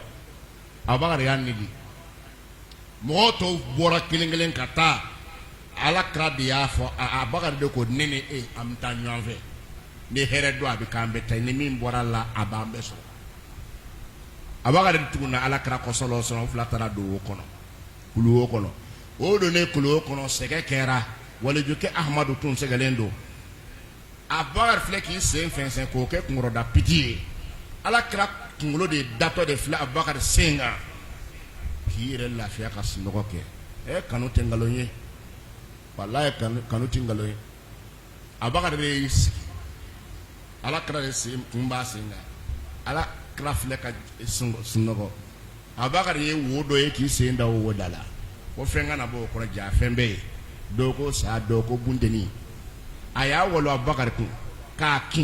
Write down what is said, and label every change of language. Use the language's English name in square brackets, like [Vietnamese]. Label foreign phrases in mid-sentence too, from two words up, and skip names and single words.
[Bambara] Abubakar y'a ni di mɔgɔw tɔw bɔra kelen kelen ka taa ala kira de y'a fɔ Abubakar de ko ne ni e an bɛ taa ɲɔgɔn fɛ ni hɛrɛ don a bɛ k'an bɛ taa ni min bɔra la a b'an bɛɛ sɔrɔ Abubakar de tuguna ala kira kɔ [Arabic] صلى الله عليه وسلم [Bambara] fila taara don o kɔnɔ kulu o kɔnɔ o donnen kulu o kɔnɔ sɛgɛ kɛra walijukɛ Ahmadu tun sɛgɛlen don Abubakar filɛ k'i sen fɛnsɛn k'o kɛ kunkɔrɔda piti ye ala kira kunkolo de datɔ de filɛ Abubakar sen kan k'i yɛrɛ lafiya ka sunɔgɔ kɛ kanu tɛ nkalon ye wallahi kanu tɛ nkalon ye Abubakar de y'i sigi ala kira de sen kun b'a sen kan ala kira filɛ ka sunɔgɔ Abubakar ye wo dɔ ye k'i sen da o wo da la ko fɛn kana bɔ o kɔrɔ ja fɛn bɛɛ ye dɔw ko sa dɔw ko buntenni a y'a walo Abubakar kun k'a